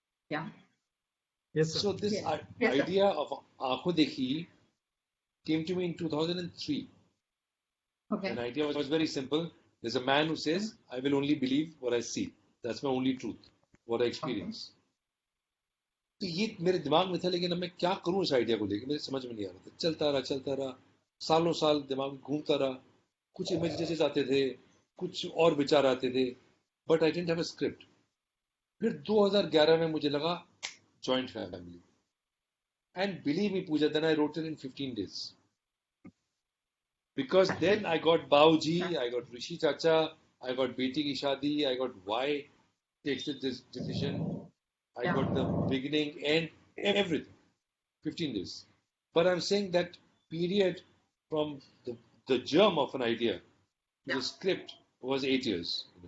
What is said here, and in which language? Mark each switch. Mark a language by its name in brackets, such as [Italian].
[English] Yeah. Yes, sir. So this Yes, sir. idea of Aankhon Dekhi came to me in 2003. Okay. An idea was very simple. There's a man who says, I will only believe what I see. That's my only truth, what I experience. [Hindi] तो ये मेरे दिमाग में था, लेकिन अब मैं क्या करूं इस आइडिया को लेकर, मेरे समझ में नहीं आ रहा था. चलता रहा सालों साल दिमाग में घूमता रहा. कुछ इमेजेस आते थे, कुछ और विचार आते थे, [English] But I didn't have a script. [Hindi] फिर 2011 में मुझे लगा [English] Joint family, and believe me Puja, then I wrote it in 15 days. Because then I got Bauji, I got Rishi Chacha, I got Beti Ki Shadi, I got Why Takes This Decision, I got the beginning, end, everything. 15 days. But I'm saying that period from the germ of an idea to the script was 8 years.